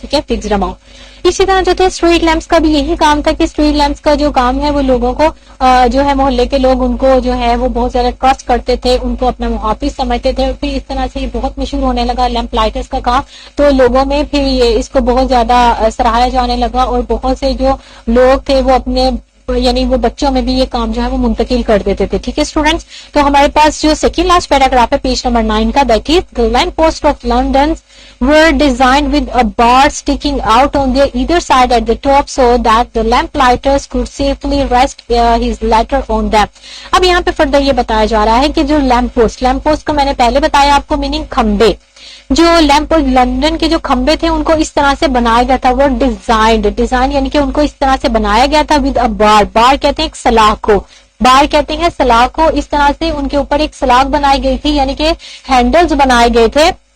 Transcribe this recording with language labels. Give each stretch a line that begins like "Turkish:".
Urdu: ٹھیک ہے, fixed amount. اسی طرح جو تھے اسٹریٹ لیمپس کا بھی یہی کام تھا کہ اسٹریٹ لیمپس کا جو کام ہے وہ لوگوں کو جو ہے محلے کے لوگ ان کو جو ہے وہ بہت زیادہ ٹرسٹ کرتے تھے, ان کو اپنا محافظ سمجھتے تھے. اور پھر اس طرح سے یہ بہت مشہور ہونے لگا لیمپ لائٹرز کا کام, تو لوگوں میں پھر یہ اس کو بہت زیادہ سراہا جانے لگا, اور بہت سے جو لوگ تھے وہ اپنے یعنی وہ بچوں میں بھی یہ کام جو ہے وہ منتقل کر دیتے تھے. ٹھیک ہے اسٹوڈینٹس, تو ہمارے پاس جو سیکنڈ لاسٹ پیراگراف ہے پیج نمبر 9 کا,
English: That is the lamp post of London were designed with a bar sticking out on their either side at the top so that the lamp lighters could safely rest his ladder on them.
Urdu: اب یہاں پہ further یہ بتایا جا رہا ہے کہ جو لیمپ پوسٹ کا میں نے پہلے بتایا آپ کو میننگ کھمبے, جو لیمپ لندن کے جو کھمبے تھے ان کو اس طرح سے بنایا گیا تھا, وہ ڈیزائن یعنی کہ ان کو اس طرح سے بنایا گیا تھا ود ا بار کہتے ہیں ایک سلاخ کو, بار کہتے ہیں سلاخ کو, اس طرح سے ان کے اوپر ایک سلاخ بنائی گئی تھی, یعنی کہ ہینڈلز بنائے گئے تھے.